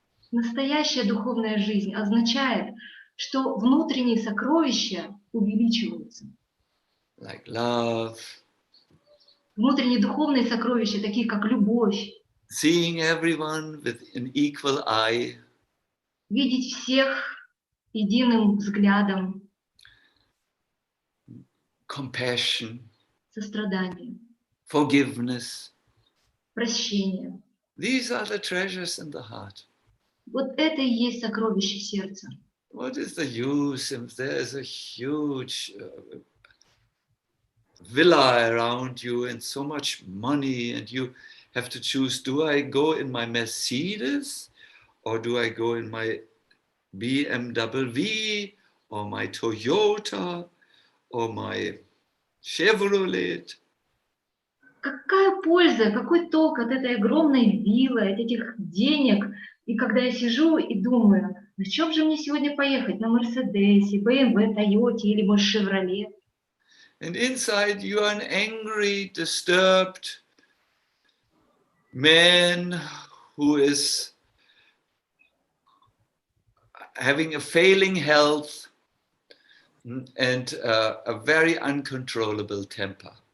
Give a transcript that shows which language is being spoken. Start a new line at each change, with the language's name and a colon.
Russian: Настоящая духовная жизнь означает, что внутренние сокровища увеличиваются.
English: Like love.
Russian: Внутренние духовные сокровища, такие как любовь.
English: Seeing everyone with an equal eye.
Russian: Видеть всех единым взглядом.
English: Compassion.
Russian: Сострадание.
English: Forgiveness.
Russian: Прощение.
English: These are the treasures in the heart.
Russian: Вот это и есть сокровище сердца.
English: What is the use if there is a huge villa around you and so much money and you have to choose, do I go in my Mercedes or do I go in my BMW or my Toyota or my Chevrolet?
Russian: Какая польза, какой толк от этой огромной виллы, от этих денег? И когда я сижу и думаю, на чем же мне сегодня поехать? На Мерседесе, BMW, Тойоте или, может, Шевроле?
English: And inside you are an angry, disturbed man who is having a failing health and a very uncontrollable temper.